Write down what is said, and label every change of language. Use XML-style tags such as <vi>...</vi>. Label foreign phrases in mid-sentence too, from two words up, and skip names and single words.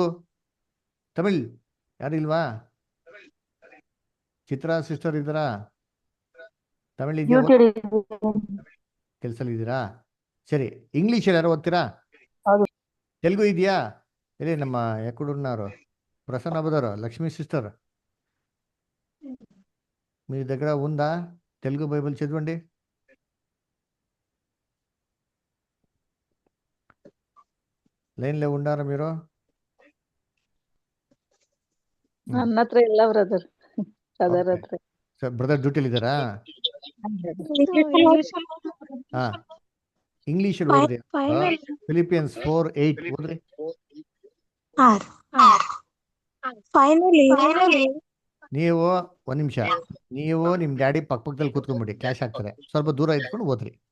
<kn>ತಮಿಳ್ ಯಾರು ಇಲ್ವಾ? ಚಿತ್ರಾ ಸಿಸ್ಟರ್ ಇದ್ದಾರಾ? ತಮಿಳ್ ಇದೆಯಾ? ಕೆಲ್ಸಲ್ಲಿ ಇದ್ದೀರಾ? ಸರಿ. ಇಂಗ್ಲೀಷಲ್ಲಿ ಯಾರೋ ಓದ್ತೀರಾ? ತೆಲುಗು ಇದೆಯಾ? ಇಲ್ಲಿ ನಮ್ಮ ಯಾಕುಡೂರ್ನವರು ಪ್ರಸನ್ನ ಬದವರು ಲಕ್ಷ್ಮೀ ಸಿಸ್ಟರ್</kn> <te>మీ దగ్గర ఉందా తెలుగు బైబిల్? చదవండి. లైన్లో ఉండారా మీరు?</te> <kn>ನನ್ನ ಹತ್ರ ಇಲ್ಲ ಬ್ರದರ್. ಬ್ರದರ್ ಡ್ಯೂಟಿಲಿ ಇದ್ದಾರಾ? ಹಾ, ಇಂಗ್ಲಿಷ್ ಅಲ್ಲಿ ಓದ್ರಿ. ಫಿಲಿಪಿಯನ್ಸ್ 4:8 ಓದ್ರಿ. ನೀವು ಒಂದ್ ನಿಮಿಷ, ನೀವು ನಿಮ್ ಡ್ಯಾಡಿ ಪಕ್ಕದಲ್ಲಿ ಕೂತ್ಕೊಂಡ್ಬಿಡಿ, ಕ್ಲಾಶ್ ಆಗ್ತಾರೆ, ಸ್ವಲ್ಪ ದೂರ ಇದ್ಕೊಂಡು ಓದ್ರಿ.</kn>